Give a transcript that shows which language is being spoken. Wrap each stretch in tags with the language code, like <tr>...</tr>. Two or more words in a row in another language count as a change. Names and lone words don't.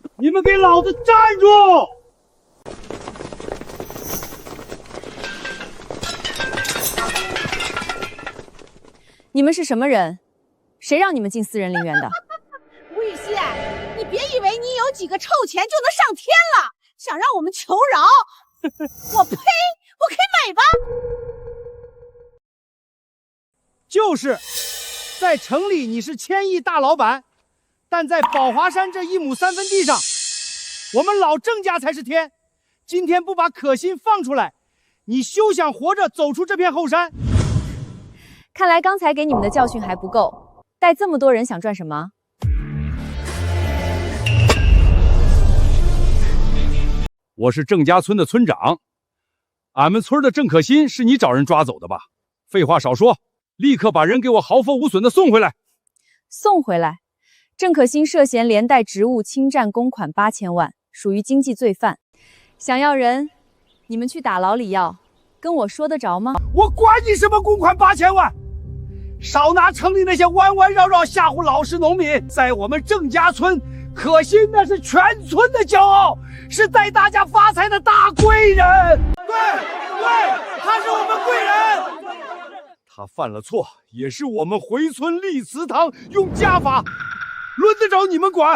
<zh>你們給老子站住！你們是什麼人？誰讓你們進私人陵園的？吳雨欣，你別以為你有幾個臭錢就能上天了，想讓我們求饒？我呸！我可以美吧？就是在城裡你是千亿大老板，但在宝華山這1畝3分地上，我們老鄭家才是天。今天不把可心放出來，你休想活着走出這片後山。看來剛才給你們的教訓還不夠，帶這麼多人想賺什麼？我是鄭家村的村長，俺們村的郑可心是你找人抓走的吧？廢話少說，立刻把人給我毫髮無損的送回來。送回來？鄭可心涉嫌連帶職務侵占公款8000萬，屬於經濟罪犯。想要人，你們去打牢裡要，跟我說得着嗎？我管你什麼公款8000萬！少拿城裡那些彎彎繞繞嚇唬老實農民。在我們鄭家村，可心那是全村的骄傲，是带大家發財的大貴人。對，他是我們貴人。他犯了錯，也是我們回村立祠堂，用家法，輪得着你們管？</zh>